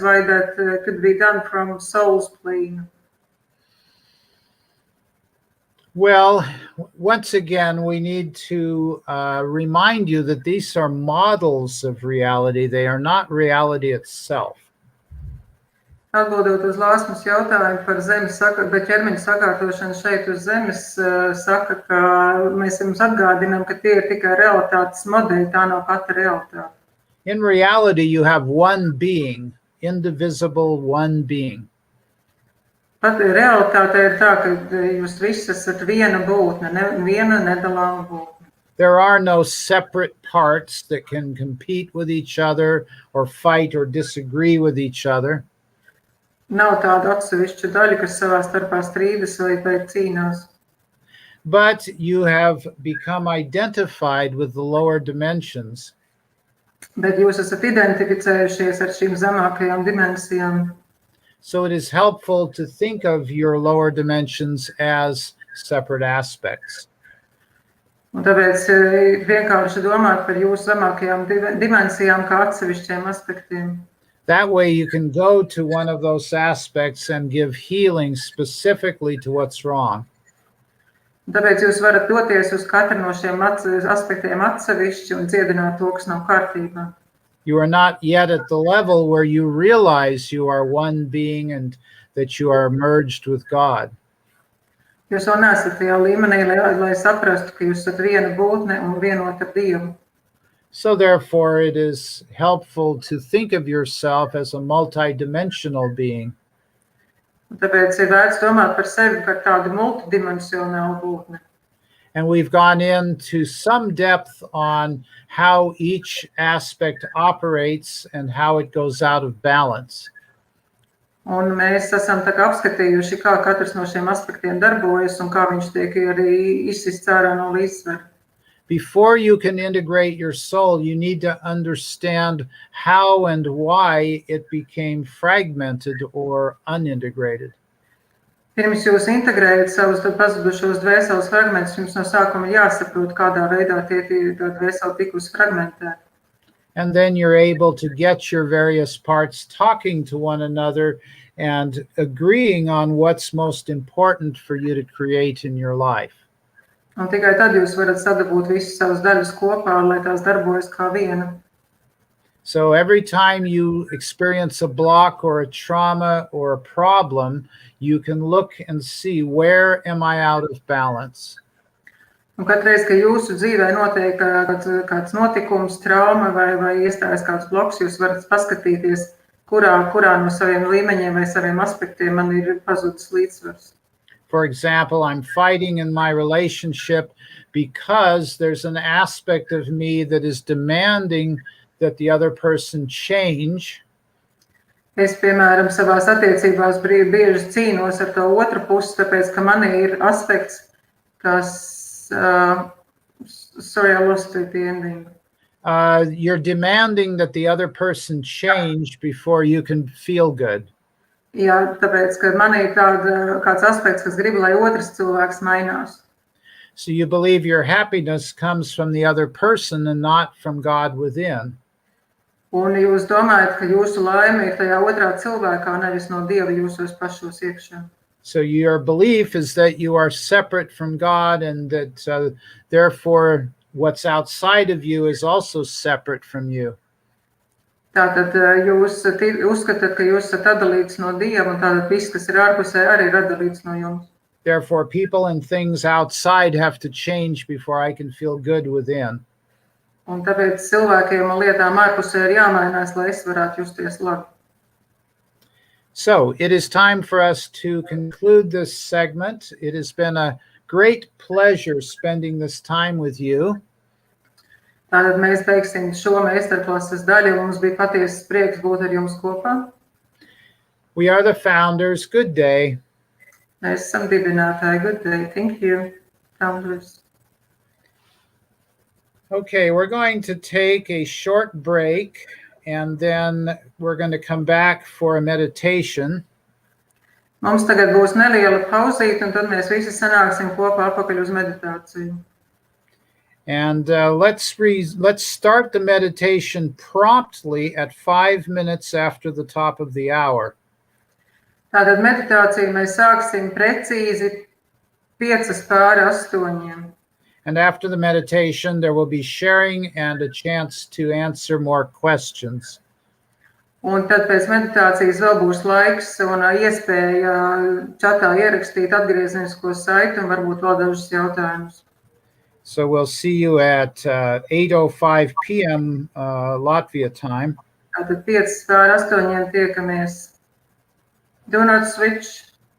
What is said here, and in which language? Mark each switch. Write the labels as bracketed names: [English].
[English] Why that could be done from soul's plane? Well, once again, we need to remind you that these are models of reality. They are not reality itself. [Latvian] Atbildot uz Lāsmas jautājumu par zemes ķermeņa sakārtošanu šeit uz zemes, saka, ka mēs jums atgādinām, ka tie ir tikai realitātes modeļi, tā nav pati realitāte. [English] In reality, you have one being, indivisible one being. [Latvian] Pat realitāte ir tā, ka jūs visi esat viena būtne, viena nedalāma būtne. [English] There are no separate parts that can compete with each other or fight or disagree with each other. [Latvian] Nav tāda atsevišķa daļa, kas savā starpā strīdas vai cīnās. [English] But you have become identified with the lower dimensions. [Latvian] Bet jūs esat identificējušies ar šīm zemākajām dimensijām. [English] So it is helpful to think of your lower dimensions as separate aspects. [Latvian] Un tāpēc vienkārši domāt par jūsu zemākajām dimensijām kā atsevišķiem aspektiem. [English] That way you can go to one of those aspects and give healing specifically to what's wrong. [Latvian] Tāpēc jūs varat doties uz katru no šiem aspektiem atsevišķi un dziedināt to, kas nav kārtībā. [English] You are not yet at the level where you realize you are one being and that you are merged with God. [Latvian] Jūs vēl neesat tajā līmenī, lai saprastu, ka jūs esat viena būtne un vienota ar Dievu. [English] So therefore it is helpful to think of yourself as a multidimensional being. [Latvian] Un tāpēc ir vērts domāt par sevi par tādu multidimensionālu būtni. [English] And we've gone into some depth on how each aspect operates and how it goes out of balance. [Latvian] Un mēs esam tā kā apskatījuši, kā katrs no šiem aspektiem darbojas un kā viņš tiek arī izsists ārā no līdzsvera. [English] Before you can integrate your soul, you need to understand how and why it became fragmented or unintegrated. [Latvian] Pirms jūs integrējat savus pazudušos dvēseles fragmentus, jums no sākuma jāsaprot, kādā veidā tie dvēseli tikusi fragmentēti. [English] And then you're able to get your various parts talking to one another and agreeing on what's most important for you to create in your life. [Latvian] Un tikai tad jūs varat sadabūt visus savus daļas kopā, lai tās darbojas kā viena. [English] So every time you experience a block or a trauma or a problem, you can look and see, where am I out of balance? [Latvian] Un katreiz, kad jūsu dzīvē notiek kāds notikums, trauma vai iestājas kāds bloks, jūs varat paskatīties, kurā no saviem līmeņiem vai saviem aspektiem man ir pazudis līdzsvars. [English] For example, I'm fighting in my relationship because there's an aspect of me that is demanding that the other person change. [Latvian] Es, piemēram, savās attiecībās bieži cīnos ar to otru pusi, tāpēc, ka man ir aspekts, kas, [English] sorry, I lost the ending. You're demanding that the other person change before you can feel good. [Latvian] Jā, tāpēc, ka man ir kāds aspekts, kas grib, lai otrs cilvēks mainās. [English] So you believe your happiness comes from the other person and not from God within. [Latvian] Un jūs domājat, ka jūsu laime ir tajā otrā cilvēkā, nevis no Dieva jūsos pašos iekšā. [English] So your belief is that you are separate from God and that therefore what's outside of you is also separate from you. [Latvian] Tātad jūs uzskatāt, ka jūs esat atdalīts no Dieva, un tātad viss, kas ir ārpusē, arī ir atdalīts no jums. [English] Therefore, people and things outside have to change before I can feel good within. [Latvian] Un tāpēc cilvēkiem un lietām ārpusē ir jāmainās, lai es varētu justies labi. [English] So, it is time for us to conclude this segment. It has been a great pleasure spending this time with you. [Latvian] Tātad mēs beigsim šo meistarklases daļu, un mums bija patiesas prieks būt ar jums kopā. [English] We are the founders. Good day. [Latvian] Mēs esam dibinātāji. [English] Good day. Thank you, founders. Okay, we're going to take a short break, and then we're going to come back for a meditation. [Latvian] Mums tagad būs neliela pauzīte, un tad mēs visi sanāksim kopā atpakaļ uz meditāciju. [English] And let's start the meditation promptly at 5 minutes after the top of the hour. [Latvian] Tātad meditāciju mēs sāksim precīzi 7:05. [English] And after the meditation, there will be sharing and a chance to answer more questions. [Latvian] Un tad pēc meditācijas vēl būs laiks un iespēja čatā ierakstīt atgriezenisko saiti un varbūt vēl dažus jautājumus. [English] So we'll see you at 8:05 p.m. Latvia time. [Latvian] Tātad 7:08 tiekamies. [English] Do not switch.